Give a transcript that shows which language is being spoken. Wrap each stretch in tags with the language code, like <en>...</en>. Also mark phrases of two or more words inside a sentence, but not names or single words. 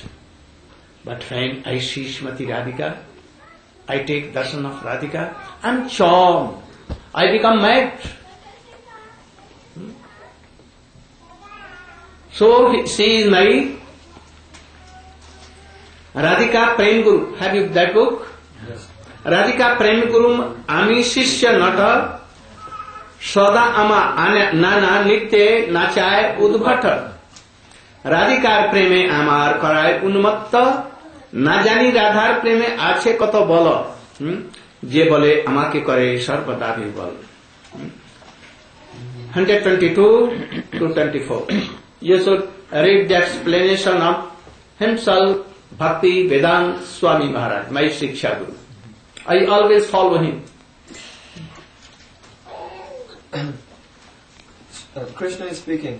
<en>But when I see Srimati Radhika, I take darshan of Radhika, I am charmed. I become mad. So she is my Radhika Prem Guru. Have you that book? Yes.</en> <bn>রাধিকা প্রেম গুরু আমি শিষ্য নট সদা আমা নানা নিত্যে নাচায় উদ্ভট রাধিকার প্রেমে আমার করায় উন্মত্ত না জানি রাধার প্রেমে আছে কত বল যে বলে আমাকে করে সর্বদা বল 122 to 24.</bn> <en>You should read the explanation of himself, Bhakti Vedant Swami Maharaj, my Shiksha Guru. I always follow him. Krishna is speaking.</en>